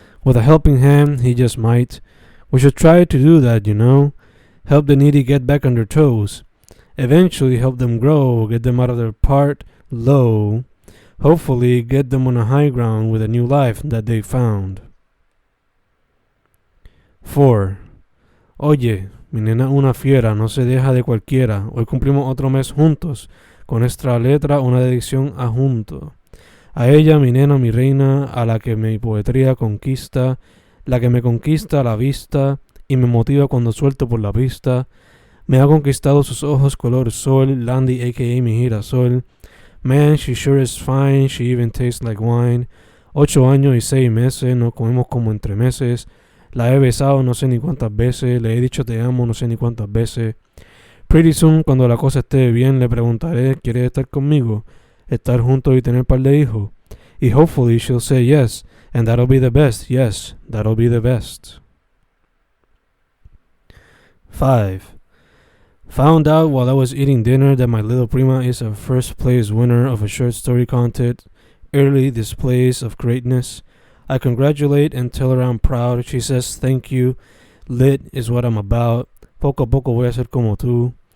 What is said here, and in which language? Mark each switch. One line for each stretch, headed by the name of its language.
English: With a helping hand, he just might. We should try to do that, you know. Help the needy get back on their toes. Eventually help them grow, get them out of their part low. Hopefully get them on a high ground with a new life that they found. 4.
Spanish: Oye, mi nena una fiera, no se deja de cualquiera. Hoy cumplimos otro mes juntos. Con nuestra letra una dedicación a junto. A ella, mi nena, mi reina, a la que mi poetría conquista, la que me conquista a la vista y me motiva cuando suelto por la pista. Me ha conquistado sus ojos color sol, Landy aka mi girasol.
English: Man, she sure is fine, she even tastes like wine.
Spanish: 8 años y 6 meses, nos comemos como entre meses. La he besado no sé ni cuántas veces, le he dicho te amo no sé ni cuántas veces.
English: Pretty soon,
Spanish: cuando la cosa esté bien, le preguntaré, ¿quieres estar conmigo? Estar juntos y tener par de hijos.
English: Y hopefully she'll say yes, and that'll be the best, yes, that'll be the best. 5. Found out while I was eating dinner that my little prima is a first place winner of a short story contest, early displays of greatness. I congratulate and tell her I'm proud. She says thank you, lit is what I'm about.
Spanish: Poco a poco voy a ser como tú.